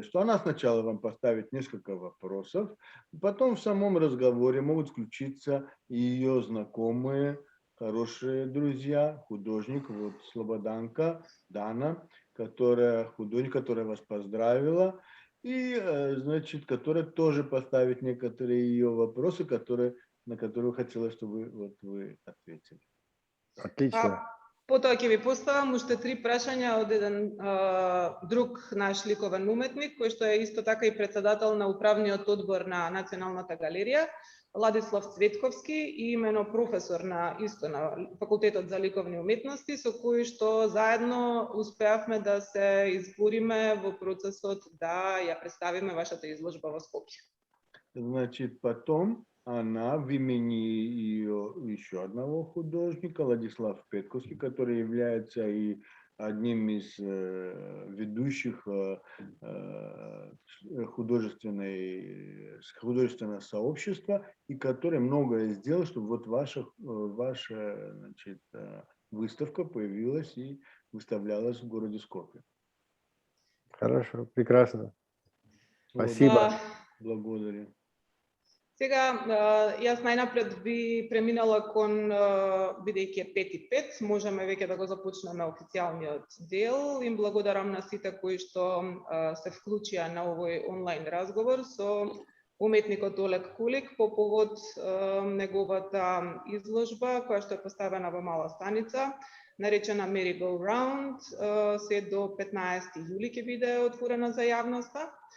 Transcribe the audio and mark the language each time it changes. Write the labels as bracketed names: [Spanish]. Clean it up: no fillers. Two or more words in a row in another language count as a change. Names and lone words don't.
[Russian] Что она сначала вам поставит несколько вопросов, потом в самом разговоре могут включиться ее знакомые, хорошие друзья, художник, вот Слободанка, Дана, которая художник, которая вас поздравила, и, значит, которая тоже поставит некоторые ее вопросы, на которые хотела, чтобы вот вы ответили. Отлично. [Macedonian] Потоа ќе ви поставам уште 3 прашања од еден друг наш ликовен уметник, кој што е исто така и председател на управниот одбор на Националната галерија, Ладислав Цветковски, и имено професор на факултетот за ликовни уметности, со кој што заедно успеавме да се избориме во процесот да ја представиме вашата изложба во Скопје. [Russian] Значит, потом она в имени ее еще одного художника, Владислав Петковский, который является и одним из ведущих художественного сообщества, и который многое сделал, чтобы вот ваше значит, выставка появилась и выставлялась в городе Скопье. Хорошо, прекрасно. Вот, Спасибо. благодарю. [Macedonian] Сега, јас најнапред би преминала кон, бидејќи е 5:05, можеме веќе да го започнеме официјалниот дел. Им благодарам на сите кои што се вклучија на овој онлайн разговор со уметникот Олег Кулик по повод неговата изложба која што е поставена во Мала Станица, наречена Merry Go Round, се до 15 јули ќе биде отворена за јавноста.